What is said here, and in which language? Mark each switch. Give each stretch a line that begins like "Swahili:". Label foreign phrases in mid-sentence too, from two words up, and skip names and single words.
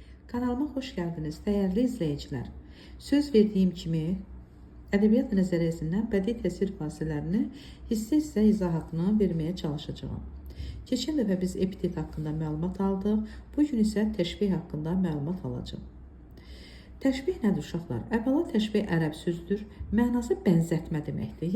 Turkish: Kanalıma hoş geldiniz değerli izleyiciler.
Azerbaijani: Söz verdiğim kimi edebiyat nəzəriyyəsindən bədii təsvir vasitələrini hissə izahatını verməyə çalışacağım. Keçən dəfə biz epitet haqqında məlumat aldıq. Bugün isə təşbih haqqında məlumat alacağım. Təşbih nədir uşaqlar? Əvvəla təşbih ərəb sözdür. Mənası bənzətmə deməkdir.